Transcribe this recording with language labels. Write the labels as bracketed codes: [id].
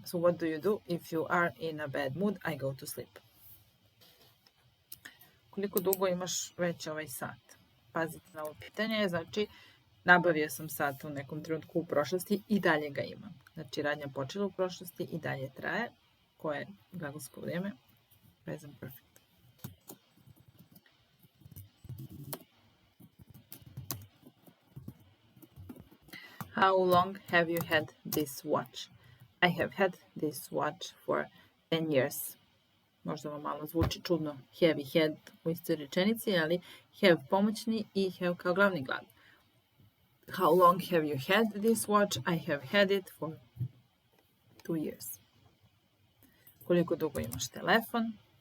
[en] So what do you do if you are in a bad mood? I go to sleep. [hr] Koliko dugo imaš već ovaj sat? Pazite na ovo pitanje. Znači, nabavio sam sat u nekom trenutku u prošlosti i dalje ga imam. Znači, radnja počela u prošlosti i dalje traje. Koje je glagolsko vrijeme? Present perfect. [en] How long have you had this watch? I have had this watch for 10 years. [hr] možda vam malo zvuči čudno have i had u istoj rečenici, ali have pomoćni i have kao glavni glagol. [en] How long have you had this watch? I have had it for 2 years. [hr] Koliko dugo imaš telefon?